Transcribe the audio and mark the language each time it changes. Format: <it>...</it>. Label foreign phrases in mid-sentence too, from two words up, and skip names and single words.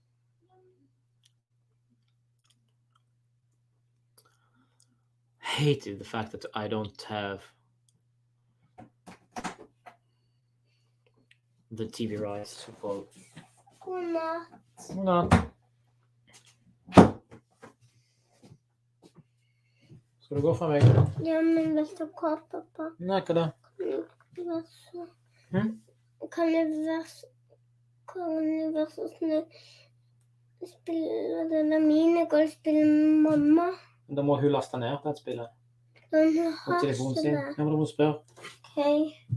<en>Hated the fact that I don't have the TV rights to follow. No.</en> <sv>Ska du gå för mig? Ja, men vill du gå, pappa? Nej, kada. Kan du vara så snäll spela den där minigolfspel med mamma?</sv> <no>Da må hun laste ned det spillet. Den På telefonen sin. Ja, men du må spørre.</no> <sv>Okej.</sv>